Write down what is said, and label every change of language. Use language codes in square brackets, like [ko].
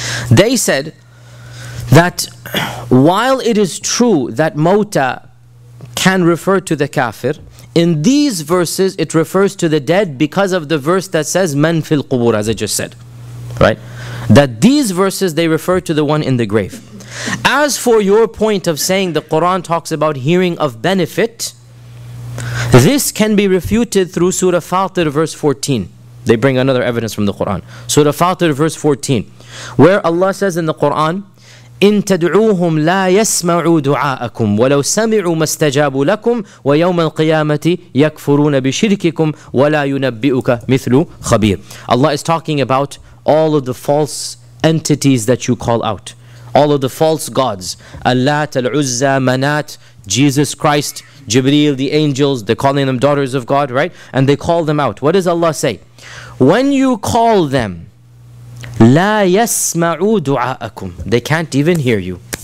[en] They said that while it is true that mawta can refer to the kafir, in these verses it refers to the dead because of the verse that says man fil qubur, as I just said, right? That these verses they refer to the one in the grave. As for your point of saying the Quran talks about hearing of benefit, this can be refuted through Surah Fatir verse 14. They bring another evidence from the Quran. Surah Fatir verse 14, where Allah says in the Quran, [ar] إن تدعوهم لا يسمعوا دعاءكم ولو سمعوا ما استجابوا لكم ويوم القيامة يكفرون بشرككم ولا ينبئك مثل خبير. [en] Allah is talking about all of the false entities that you call out, all of the false gods, Allat, Al-Uzza, Manat, Jesus Christ, Jibreel, the angels. They're calling them daughters of God, right? And they call them out. What does Allah say? When you call them, [ar] لا يسمعوا دعاءكم, [en] they can't even hear you.